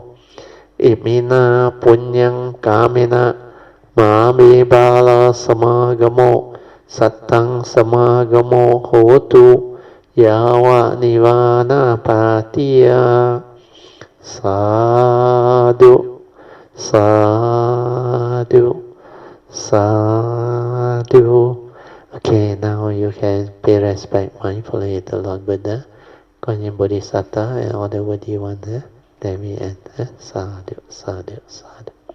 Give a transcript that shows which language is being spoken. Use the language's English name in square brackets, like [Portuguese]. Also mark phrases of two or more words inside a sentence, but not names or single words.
[Pali] Imina punyang kamena Mami bala samagamo Sattang samagamo hotu Yawa nivana patiya. Sadhu, sadhu, sadhu. [English] Okay, now you can pay respect mindfully to Lord Buddha, Guanyin Bodhisattva, and all the worthy ones. Then we end. [Pali] Sadhu, sadhu, sadhu.